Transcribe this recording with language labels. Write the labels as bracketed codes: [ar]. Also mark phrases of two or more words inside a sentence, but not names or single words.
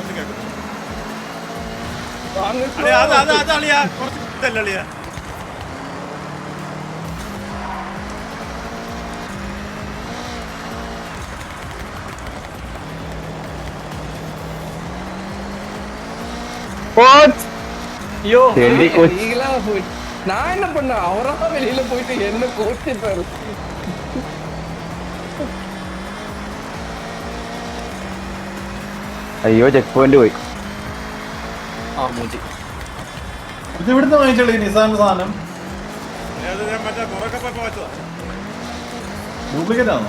[ml] അത് അളിയാ കുറച്ച് ഇതല്ല അളിയാ. തെണ്ടി കോച്ച്. [ta] நான் என்ன பண்ண அவரா வெளியில போயிட்டு என்ன கோச்சிட்டாரு. [ml] അയ്യോ [en] check point [ml] പോയി. ഇത് ഇവിടുന്ന് വാങ്ങിച്ചോളൂ നിസാന്റെ സാധനം. അത് ഞാൻ മറ്റേ പുറക്കെ പോയപ്പോ വെച്ചതാ. ഡ്യൂപ്ലിക്കേറ്റ് ആണോ?